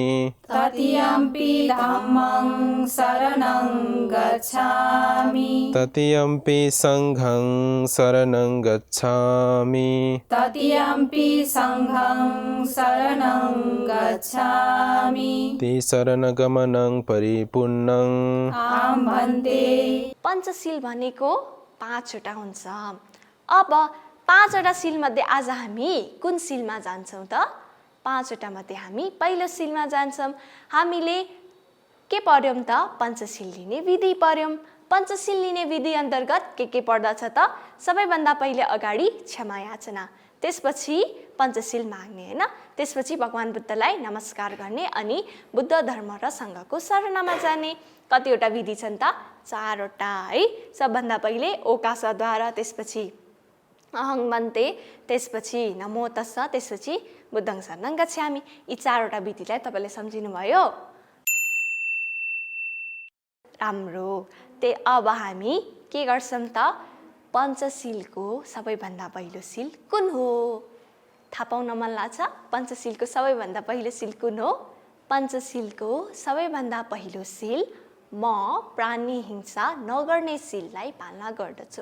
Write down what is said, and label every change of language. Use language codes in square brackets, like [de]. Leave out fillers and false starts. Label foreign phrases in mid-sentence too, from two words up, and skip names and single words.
[pi] ततियम्पि धम्मं शरणं गच्छामि ततियम्पि संघं शरणं गच्छामि ततियम्पि संघं शरणं गच्छामि शरणगमनं परिपूर्णं आं भन्ते [ne] पञ्चशील भनेको 5वटा हुन्छ। अब 5वटा शिलमध्ये आज हामी कुन शिलमा जान्छौँ त? 5वटा मध्ये हामी पहिलो शिलमा जान्छौँ। हामीले के पढ्यौँ त? पञ्चशील लिने विधि पढ्यौँ। पञ्चशील लिने विधि अन्तर्गत के पर्दछ त? सबैभन्दा पहिले अगाडि क्षमा याचना, त्यसपछि पञ्चशील माग्ने हैन, त्यसपछि भगवान बुद्धलाई नमस्कार गर्ने अनि बुद्ध धर्म र सङ्घको शरणमा जाने। कतिवटा विधि छन् त? 4वटा है। सबभन्दा पहिले ओकासद्वारा, त्यसपछि [pi] अहं भन्ते, [ne] त्यसपछि [pi] नमो तस्स, [ne] त्यसपछि [pi] बुद्धं शरणं गच्छामि। [ne] यी 4वटा विधिलाई तपाईँले सम्झिनुभयो? राम्रो। अब हामी के गर्छौँ त? पञ्चशीलको सबैभन्दा पहिलो शील कुन हो? थाहा पाउन मन लाग्छ? पञ्चशीलको सबैभन्दा पहिलो शील कुन हो? पञ्चशीलको सबैभन्दा पहिलो शील म प्राणी हिंसा नगर्ने शीललाई पालना गर्दछु।